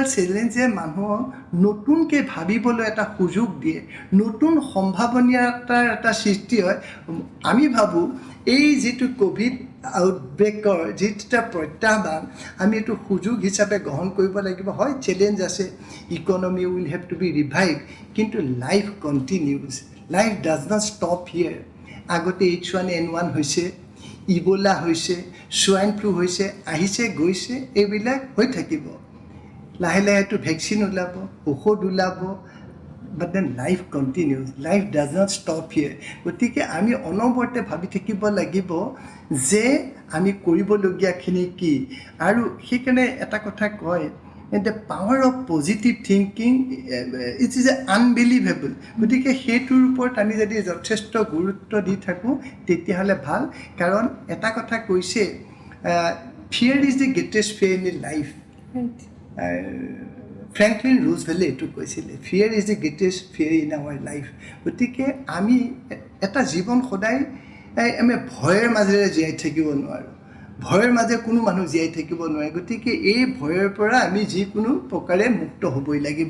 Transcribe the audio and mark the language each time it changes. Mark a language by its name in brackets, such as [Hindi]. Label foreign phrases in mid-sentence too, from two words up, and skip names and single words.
[Assamese] চেলেঞ্জে মানুহক নতুনকৈ ভাবিবলৈ এটা সুযোগ দিয়ে নতুন সম্ভাৱনীয়তাৰ এটা সৃষ্টি হয় আমি ভাবোঁ এই যিটো ক'ভিড আউটব্ৰেকৰ যিটো প্ৰত্যাহ্বান আমি এইটো সুযোগ হিচাপে গ্ৰহণ কৰিব লাগিব হয় চেলেঞ্জ আছে [English] economy will have to be revive [Assamese] কিন্তু [English] life continues life does not stop here [Assamese] আগতে H1N1 হৈছে ইবোলা হৈছে সোৱাইন ফ্লু হৈছে আহিছে গৈছে এইবিলাক হৈ থাকিব লাহে লাহে এইটো ভেকচিন ওলাব ঔষধ ওলাব [English] but then life continues life does not stop here [Assamese] গতিকে আমি অনবৰতে ভাবি থাকিব লাগিব যে আমি কৰিবলগীয়াখিনি কি আৰু সেইকাৰণে এটা কথা কয় [English] the power of positive thinking it is unbelievable [Assamese] গতিকে সেইটোৰ ওপৰত আমি যদি যথেষ্ট গুৰুত্ব দি থাকোঁ তেতিয়াহ'লে ভাল কাৰণ এটা কথা কৈছে [English] fear is the greatest fear in life [Assamese] ফ্ৰেংকলিন ৰুজভেলে এইটো কৈছিলে, [English] fear is the greatest fear in our life. [Assamese] গতিকে আমি এটা জীৱন সদায় আমি ভয়ৰ মাজেৰে জীয়াই থাকিব নোৱাৰোঁ, ভয়ৰ মাজে কোনো মানুহ জীয়াই থাকিব নোৱাৰে। গতিকে এই ভয়ৰ পৰা আমি যিকোনো প্ৰকাৰে মুক্ত হ'বই লাগিব।